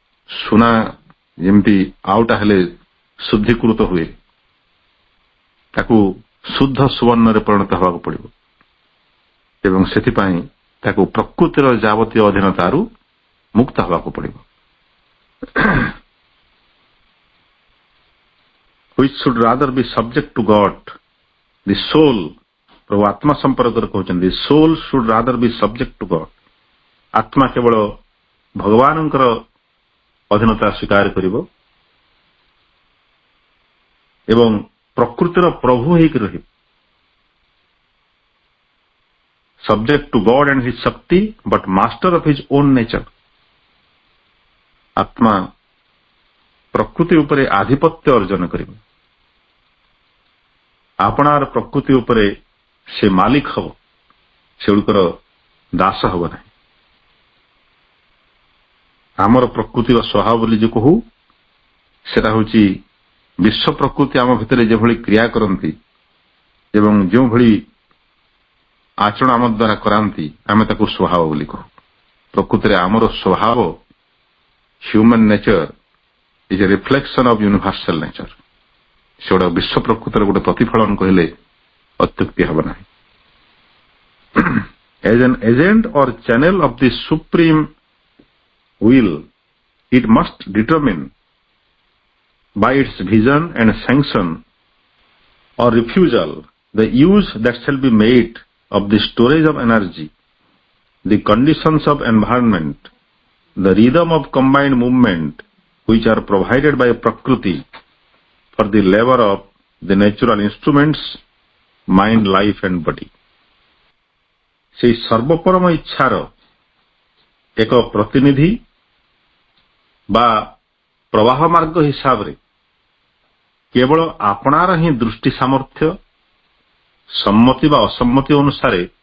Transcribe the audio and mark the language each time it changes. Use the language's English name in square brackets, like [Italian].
[Odia] ସୁନା ଯେମିତି ଆଉଟା ହେଲେ ଶୁଦ୍ଧୀକୃତ ହୁଏ, ତାକୁ ଶୁଦ୍ଧ ସୁବର୍ଣ୍ଣରେ ପରିଣତ ହେବାକୁ ପଡ଼ିବ ଏବଂ ସେଥିପାଇଁ ତାକୁ ପ୍ରକୃତିର ଯାବତୀୟ ଅଧୀନତାରୁ ମୁକ୍ତ ହେବାକୁ ପଡ଼ିବ। [English] which should rather be subject to God, the soul, [Odia] ପ୍ରଭୁ ଆତ୍ମା ସମ୍ପର୍କରେ କହୁଛନ୍ତି, [English] soul should rather be subject to God। [Odia] ଆତ୍ମା କେବଳ ଭଗବାନଙ୍କର ଅଧୀନତା ସ୍ୱୀକାର କରିବ ଏବଂ ପ୍ରକୃତିର ପ୍ରଭୁ ହେଇକି ରହିବ। [English] subject to God and his shakti but master of his own nature। [Odia] ଆତ୍ମା ପ୍ରକୃତି ଉପରେ ଆଧିପତ୍ୟ ଅର୍ଜନ କରିବ, ଆପଣାର ପ୍ରକୃତି ଉପରେ ସେ ମାଲିକ ହେବ, ସେଗୁଡ଼ିକର ଦାସ ହେବ ନାହିଁ। ଆମର ପ୍ରକୃତିର ସ୍ୱଭାବ ବୋଲି ଯେ କହୁ, ସେଟା ହେଉଛି ବିଶ୍ୱ ପ୍ରକୃତି ଆମ ଭିତରେ ଯେଭଳି କ୍ରିୟା କରନ୍ତି ଏବଂ ଯେଉଁଭଳି ଆଚରଣ ଆମ ଦ୍ୱାରା କରାନ୍ତି, ଆମେ ତାକୁ ସ୍ୱଭାବ ବୋଲି କହୁ। ପ୍ରକୃତିରେ ଆମର ସ୍ୱଭାବ, [English] Human nature is a reflection of universal nature। [Odia] ସେଗୁଡ଼ା ବିଶ୍ୱ ପ୍ରକୃତିର ଗୋଟେ ପ୍ରତିଫଳନ କହିଲେ ଅତ୍ୟୁକ୍ତି ହେବ ନାହିଁ। [English] as an agent or channel of the supreme will, it must determine by its vision and sanction or refusal the use that shall be made of the storage of energy, the conditions of environment, the rhythm of combined movement which are provided by Prakriti for the labor of the natural instruments, mind, life and body. [Odia] ସେହି ସର୍ବପରମ ଇଚ୍ଛାର ଏକ ପ୍ରତିନିଧି ବା ପ୍ରବାହ ମାର୍ଗ ହିସାବରେ କେବଳ ଆପଣାର ହିଁ ଦୃଷ୍ଟି ସାମର୍ଥ୍ୟ, ସମ୍ମତି ବା ଅସମ୍ମତି ଅନୁସାରେ